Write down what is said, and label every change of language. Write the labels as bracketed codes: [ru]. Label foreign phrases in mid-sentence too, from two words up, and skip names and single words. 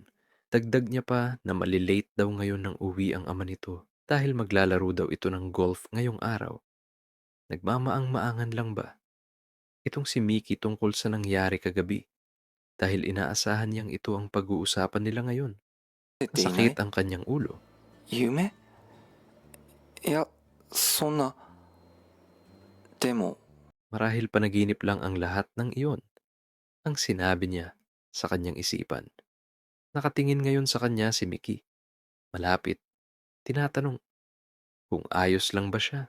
[tl] Dagdag niya pa na malilate daw ngayon ng uwi ang ama nito dahil maglalaro daw ito ng golf ngayong araw. Nagmamaang-maangan lang ba itong si Miki tungkol sa nangyari kagabi dahil inaasahan niyang ito ang pag-uusapan nila ngayon. Masakit ang kanyang ulo. [ja] 夢いや、そんな。でも、 [tl] Marahil panaginip lang ang lahat ng iyon, ang sinabi niya sa kanyang isipan. Nakatingin ngayon sa kanya si Miki. Malapit, tinatanong kung ayos lang ba siya.